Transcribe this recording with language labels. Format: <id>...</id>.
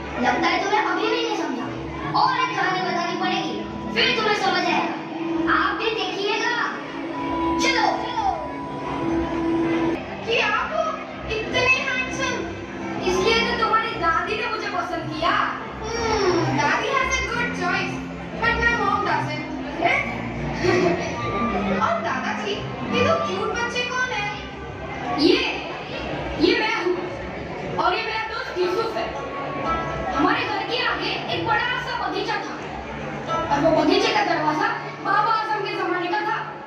<hi>लगता है तुम्हें अभी भी नहीं समझा। और एक कहानी बतानी पड़ेगी, फिर तुम्हें समझ आएगा। आप भी देखिएगा। चलो। कि आप इतने हैंडसम, इसलिए तो तुम्हारी दादी ने मुझे पसंद किया।</hi> <en>दादी has a good choice, but my mom doesn't.</en> <hi>और दादाजी, ये दो क्यूट बच्चे कौन है? ये मैं हूँ, और ये मेरा दोस्त यूसुफ है। हमारे घर के आगे एक बड़ा सा बगीचा था, और वो बगीचे का दरवाजा बाबा आजम के जमाने का था।</hi>